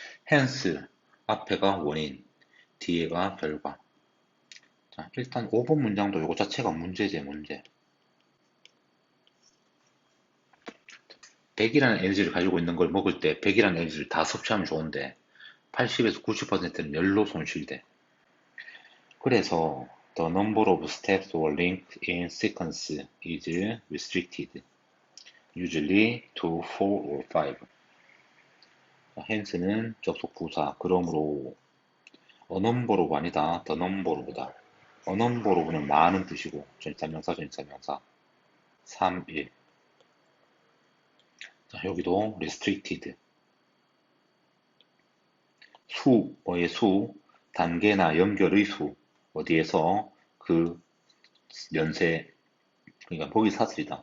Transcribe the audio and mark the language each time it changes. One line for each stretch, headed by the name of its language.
Korean: hence 앞에가 원인, 뒤에가 결과. 자, 일단 5번 문장도 이거 자체가 문제제, 문제. 100이라는 에너지를 가지고 있는 걸 먹을 때 100이라는 에너지를 다 섭취하면 좋은데 80에서 90%는 열로 손실돼. 그래서
English: the number of steps or links in sequence is restricted, usually to 4 or 5.
Korean: hence는 접속 부사, 그러므로 a number of 아니다, the number of다. a number of는 많은 뜻이고 전치사명사, 전치사명사 3, 1. 자, 여기도 restricted. 수, 뭐의 수, 단계나 연결의 수, 어디에서 그 연세, 그러니까 먹이 사슬이다.